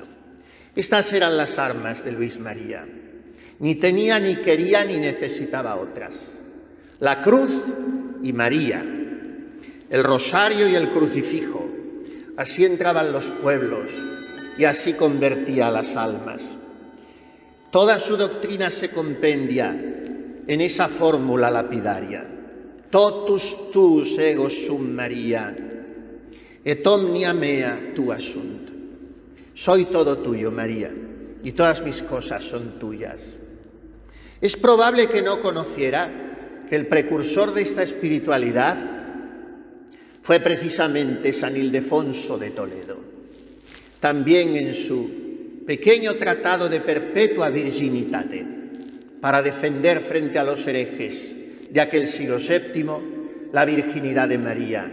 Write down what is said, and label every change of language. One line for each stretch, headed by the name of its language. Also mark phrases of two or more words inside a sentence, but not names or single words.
Spanish: Estas eran las armas de Luis María. Ni tenía, ni quería, ni necesitaba otras. La cruz y María, el rosario y el crucifijo. Así entraban los pueblos y así convertía a las almas. Toda su doctrina se compendia en esa fórmula lapidaria:
Latin: totus tuus ego sum Maria, et omnia mea tua sunt.
Spanish: Soy todo tuyo, María, y todas mis cosas son tuyas. Es probable que no conociera que el precursor de esta espiritualidad fue precisamente San Ildefonso de Toledo. También en su pequeño tratado de Perpetua Virginitate, para defender frente a los herejes de aquel siglo VII la virginidad de María.